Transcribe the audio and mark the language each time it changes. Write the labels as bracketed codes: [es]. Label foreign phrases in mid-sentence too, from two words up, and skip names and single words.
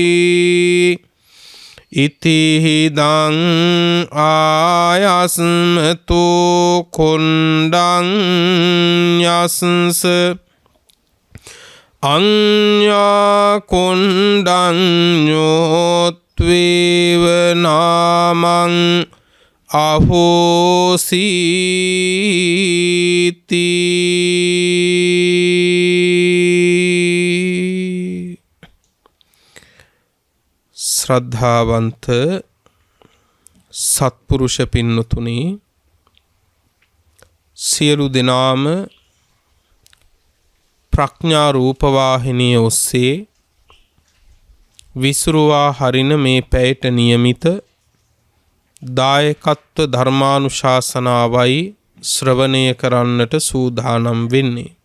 [pi] इतिहिदं आयस्मतो कुण्डं यस्स अन्या कुण्डं योत्वेव नामं अहोसीति [si] ශ්‍රද්ධාවන්ත සත්පුරුෂ පින්වතුනි සියලු දෙනාම ප්‍රඥා රූපවාහිනිය ඔස්සේ විසුරුවා හරින මේ පැයට નિયમિત දායකත්ව ධර්මානුශාසනාවයි ශ්‍රවණය කරන්නට සූදානම් වෙන්නේ.